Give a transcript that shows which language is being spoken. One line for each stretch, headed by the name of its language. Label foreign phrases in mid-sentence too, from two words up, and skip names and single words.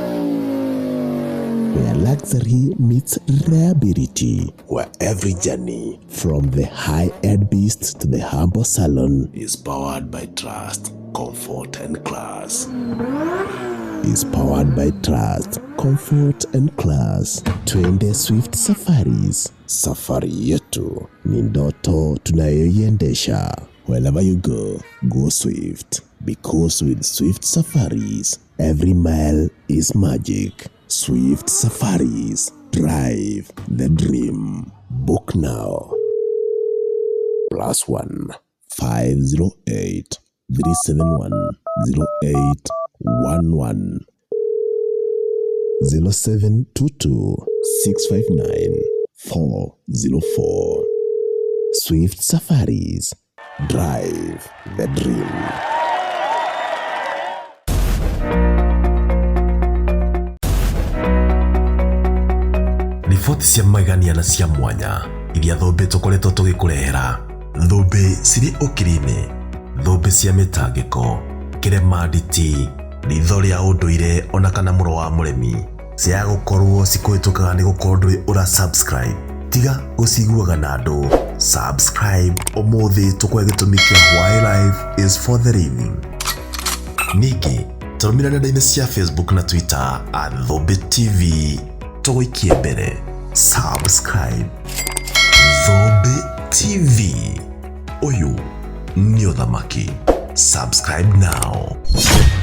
English: Where luxury meets reliability, where every journey, from the high-end beast to the humble salon, is powered by trust, comfort, and class. Is powered by trust, comfort, and class.
Swahili: Twende Swift Safaris. Safari yetu ni ndoto tunayoiendesha.
English: Wherever you go, go Swift. Because with Swift Safaris, every mile is magic. Swift Safaris. Drive the dream. Book now. +1 508 371 0811 0722 659 404. Swift Safaris. Drive the dream.
Kikuyu: Riboti cia magania na cia mwanya iria thũmbĩ tũkoretwo tũgĩkũrehera. Thũmbĩ cirĩ ũkiri-inĩ, thũmbĩ cia mĩtangĩko, kĩremanditi, ritho rĩa ũndũire ona kana mũro wa mũremi, cia gũkorwo cikũhĩtũkaga nĩ gũkorwo ndũrĩ ũra subscribe. Tiga gũciguaga na andũ. Subscribe ũmũthĩ tũkũhe gĩtũmi kĩa
English: why life is for the living.
Kikuyu: Ningĩ tũrũmĩrĩra nenda-inĩ cia Facebook na Twitter @Thũmbĩ TV. Tũgũikie mbere. Subscribe. Thũmbĩ TV. Ũyũ nĩ ũthamaki.
English: Subscribe now.